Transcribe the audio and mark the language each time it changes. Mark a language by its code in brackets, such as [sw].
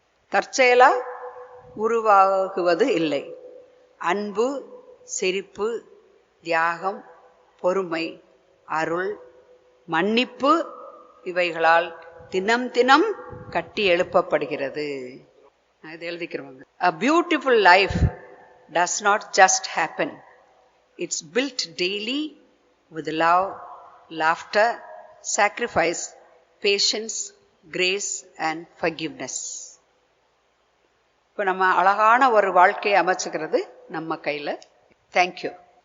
[ta] தற்செயலா உருவாகுவது இல்லை. அன்பு, சிரிப்பு, தியாகம், பொறுமை, அருள், மன்னிப்பு இவைகளால் தினம் தினம் கட்டி எழுப்பப்படுகிறது. இது எழுதிக்கிறவங்க. [en] A beautiful life does not just happen. It's built daily with love, laughter, sacrifice, patience, grace and forgiveness. [ta] இப்போ நம்ம அழகான ஒரு வாழ்க்கையை அமைச்சுக்கிறது நம்ம கையில். தேங்க்யூ.